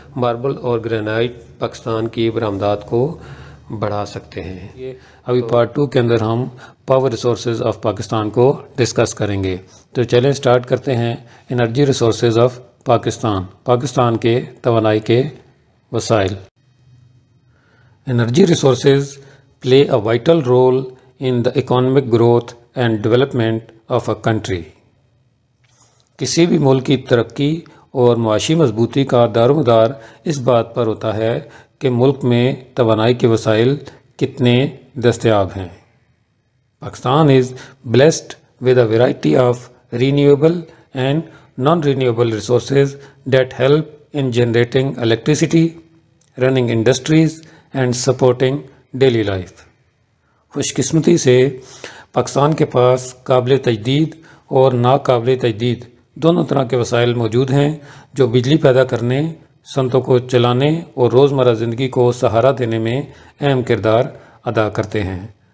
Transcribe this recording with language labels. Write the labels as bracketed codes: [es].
[ur] Marble اور granite Pakistan کی برآمدات کو بڑھا سکتے ہیں. ابھی پارٹ 2 کے اندر ہم [en] power resources of Pakistan [ur] کو ڈسکس کریں گے. تو چلیں سٹارٹ کرتے ہیں. [en] energy resources of Pakistan, [ur] Pakistan کے توانائی کے وسائل. [en] Energy resources play a vital role in the economic growth and development of a country. [ur] کسی بھی ملک کی ترقی اور معاشی مضبوطی کا دار و مدار اس بات پر ہوتا ہے کہ ملک میں توانائی کے وسائل کتنے دستیاب ہیں. [en] Pakistan is blessed with a variety of renewable and non-renewable resources that help in generating electricity, running industries and supporting daily life. [ur] خوش قسمتی سے پاکستان کے پاس قابل تجدید اور ناقابل تجدید دونوں طرح کے وسائل موجود ہیں جو بجلی پیدا کرنے، صنعتوں کو چلانے اور روزمرہ زندگی کو سہارا دینے میں اہم کردار ادا کرتے ہیں.